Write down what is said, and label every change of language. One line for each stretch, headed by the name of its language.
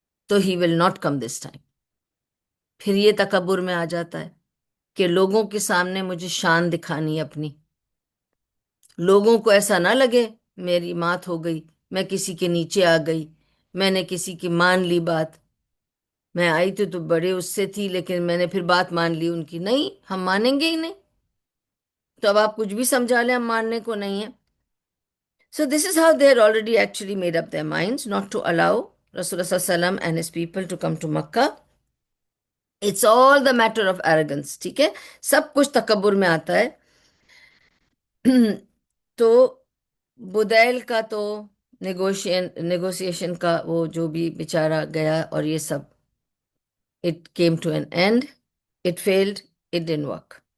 Urdu: تو
English: He will not come this time.
Urdu: پھر یہ تکبر میں آ جاتا ہے کہ لوگوں کے سامنے مجھے شان دکھانی ہے اپنی، لوگوں کو ایسا نہ لگے میری مات ہو گئی، میں کسی کے نیچے آ گئی، میں نے کسی کی مان لی بات. میں آئی تھی تو بڑے اس سے تھی لیکن میں نے پھر بات مان لی ان کی. نہیں، ہم مانیں گے ہی نہیں. تو اب آپ کچھ بھی سمجھا لیں، ہم ماننے کو نہیں ہے.
English: So this is how they had already actually made up their minds not to allow Rasulullah sallallahu alaihi wasallam and his people to come to Makkah. It's all the matter of arrogance.
Urdu: ٹھیک ہے، سب کچھ تکبر میں آتا ہے. تو بدیل کا تو نیگوشیشن کا وہ جو بھی بیچارہ گیا اور یہ سب،
English: it came to an end, it failed, it didn't work.